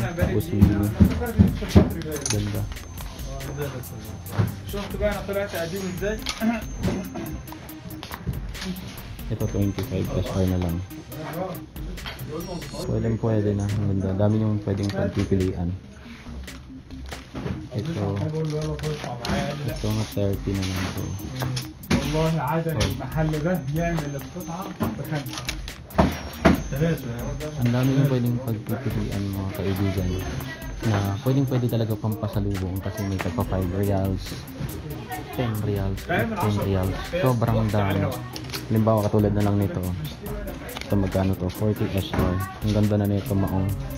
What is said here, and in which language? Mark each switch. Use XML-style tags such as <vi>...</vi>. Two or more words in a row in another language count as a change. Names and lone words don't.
<tl>Tapos yung ganda. Ito 25 SR na lang. Pwede na. Ang ganda. Dami yung pwedeng pagpipilian. Ito nga 30 na lang ito.</tl> <ar>والله عادة المحل ده يعمل القطعة ب5.</ar> <tl>Ang dami yung pwedeng pagpipilian mga kaibigan na pwede talaga pampasalubong kasi may tagpa 5 reals, 10 reals, 15 reals. Sobrang dami. Halimbawa katulad na lang nito. Ito magkano to? 40 SR. Ang ganda na nito maong.</tl>